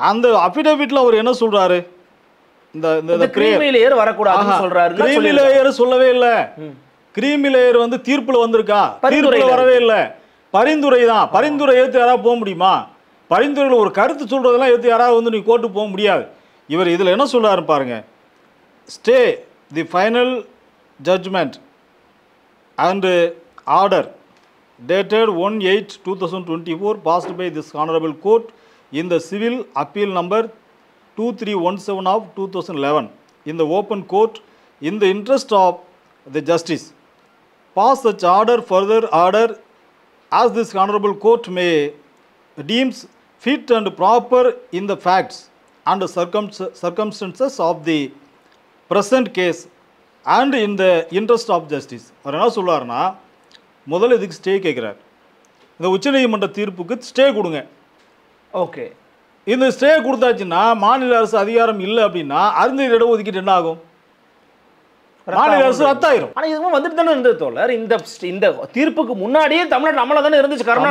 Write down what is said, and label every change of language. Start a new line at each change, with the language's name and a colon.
Tamil: அந்த அஃபிடவிட்ல அவர் என்ன சொல்றாரு? இந்த கிரீமி லேயர் வரக்கூடாதுன்னு சொல்றாரு. கிரீமி லேயர் சொல்லவே இல்ல. கிரீமி லேயர் வந்து தீர்ப்புல வந்திருக்கா? தீர்ப்புல வரவே இல்ல, பரிந்துரை தான். பரிந்துரை ஏத்து யாராவது போக முடியுமா? பரிந்துரையில் ஒரு கருத்து சொல்றதெல்லாம் ஏத்து யாராவது வந்து நீ கோர்ட்டு போக முடியாது. இவர் இதுல என்ன சொல்றாரு பாருங்க,
English: Stay the final judgment and order dated 1/8/2024 passed by this honorable court in the civil appeal number 2317 of 2011 in the open court in the interest of the justice. Pass such further order as this honorable court may deems fit and proper in the facts and circumstances of the present case and in the interest of justice.
Tamil: அவர் என்ன சொல்றாருன்னா, முதல்ல இதுக்கு stay கேட்குறார். இந்த உச்சநீதிமன்ற தீர்ப்புக்கு stay கொடுங்க. Okay, இந்த ஸ்டே கொடுத்தாச்சுன்னா மாநில அரசு அதிகாரம் இல்லை அப்படின்னா அருந்ததியர் இடஒதுக்கீடு என்ன ஆகும்? மாநில அரசு ரத்தாயிரும். ஆனா இதுவும் வந்துட்டு தானே இருந்தது தோழர். இந்த தீர்ப்புக்கு முன்னாடியே தமிழ்நாட்டில் அமலா தானே இருந்துச்சு.